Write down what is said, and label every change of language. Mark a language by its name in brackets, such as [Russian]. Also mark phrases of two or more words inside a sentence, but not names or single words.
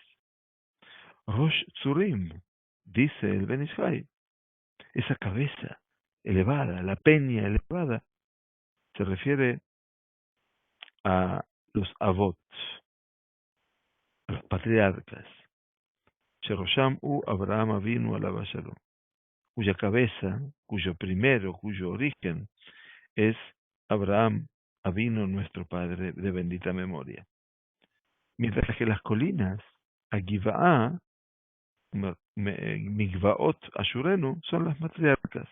[Hebrew] ראש צורים, [Spanish] dice el Ben Ish Hai, esa cabeza elevada, la peña elevada, se refiere a los avot, a los patriarcas, [Hebrew] שראשם הוא אברהם אבינו עליו שלום, [Spanish] cuya cabeza, cuyo origen es [Hebrew] אברהם אבינו, [Spanish] nuestro padre de bendita memoria. Mientras que las colinas, [Hebrew] הגבעה מגבעות אשורנו, [Spanish] son las matriarcas.